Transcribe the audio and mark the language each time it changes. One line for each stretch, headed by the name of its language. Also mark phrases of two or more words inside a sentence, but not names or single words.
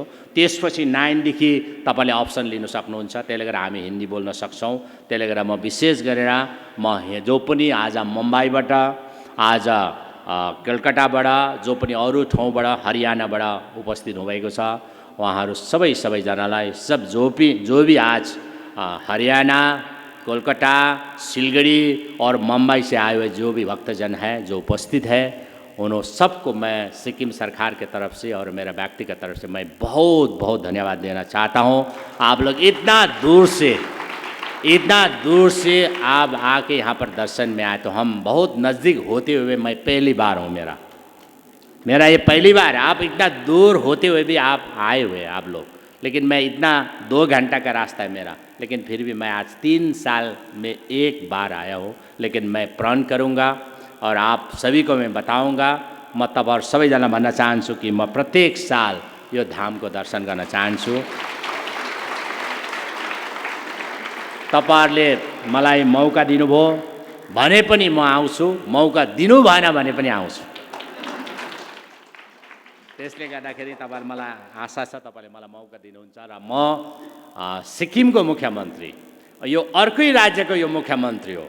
Nepali: त्यसपछि 9 देखि तपाईँले अप्सन लिन सक्नुहुन्छ। त्यसले गर्दा हामी हिन्दी बोल्न सक्छौँ। त्यसले गर्दा म विशेष गरेर जो पनि आज मुम्बईबाट, आज कलकत्ताबाट, जो पनि अरू ठाउँबाट, हरियाणाबाट उपस्थित हुनुभएको छ, उहाँहरू सबैजनालाई
Hindi: जो भी आज हरियाणा, कोलकाता, सिलगढ़ी और मुंबई से आए हुए जो भी भक्तजन हैं जो उपस्थित है, उन सबको मैं सिक्किम सरकार के तरफ से और मेरा व्यक्तिगत तरफ से मैं बहुत बहुत धन्यवाद देना चाहता हूँ। आप लोग इतना दूर से आप आके यहाँ पर दर्शन में आए, तो हम बहुत नज़दीक होते हुए मैं पहली बार हूँ, मेरा ये पहली बार है। आप इतना दूर होते हुए भी आप आए हुए आप लोग, लेकिन मैं इतना 2 घंटा का रास्ता है मेरा, लेकिन फिर भी मैं आज 3 साल में 1 बार आया हूँ। लेकिन मैं प्रण करूँगा और आप सभी को मैं बताऊँगा।
Nepali: म तब और सबैजना भन्न चाहन्छु कि म प्रत्येक साल यो धाम को दर्शन गर्न चाहन्छु। तपाईहरुले मलाई मौका दिनुभयो भने पनि म आउँछु, मौका दिनु भएन भने पनि आउँछु। त्यसले गर्दाखेरि तपाईहरु मलाई आशा छ तपाईले मलाई मौका दिनुहुन्छ र म सिक्किमको मुख्यमन्त्री, यो अर्कै राज्यको यो मुख्यमन्त्री हो।